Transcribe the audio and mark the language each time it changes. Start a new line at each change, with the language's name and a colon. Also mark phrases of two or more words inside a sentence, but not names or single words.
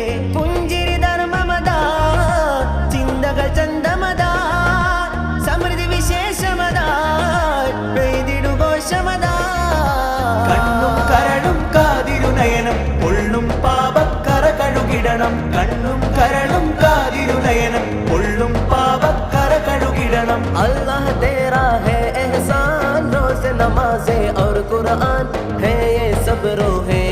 Malayalam: പുഞ്ചിരി ധർമ്മമതാ, ചിന്തകൾ ചന്തമതാ, സമൃദ്ധി വിശേഷമതാ, പെയ്തിടുഘോഷമതാ. കണ്ണും കരളും കാതിരു നയനം പൊള്ളും പാപക്കറ കഴുകിടണം, കണ്ണും കരളും കാതിരു നയനം പൊള്ളും പാപക്കറ കഴുകിടണം।
Hindi: अल्लाह तेरा है एहसान, रोज़ नमाज़े और कुरान है ये सब रोह